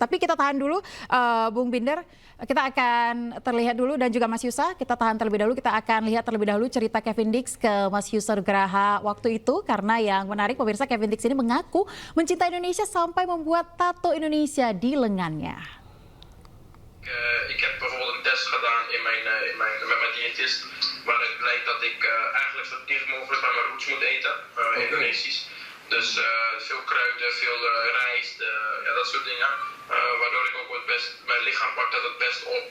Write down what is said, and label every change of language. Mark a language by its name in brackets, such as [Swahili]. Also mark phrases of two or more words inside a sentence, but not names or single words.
[Indonesian] Tapi kita tahan dulu, Bung Binder, kita akan terlihat dulu dan juga Mas Yusa, kita tahan terlebih dahulu. Kita akan lihat terlebih dahulu cerita Kevin Dix ke Mas Yusa Nugraha waktu itu. Karena yang menarik pemirsa, Kevin Dix ini mengaku mencintai Indonesia sampai membuat tato Indonesia di lengannya. [Dutch] Ik heb bijvoorbeeld een test gedaan met mijn diëtist, waaruit blijkt dat ik eigenlijk zo dicht mogelijk bij mijn roots moet eten, Indonesisch. Dus veel kruiden, veel rijst, ja, dat soort dingen. Waardoor ik ook mijn lichaam pakt dat het best op.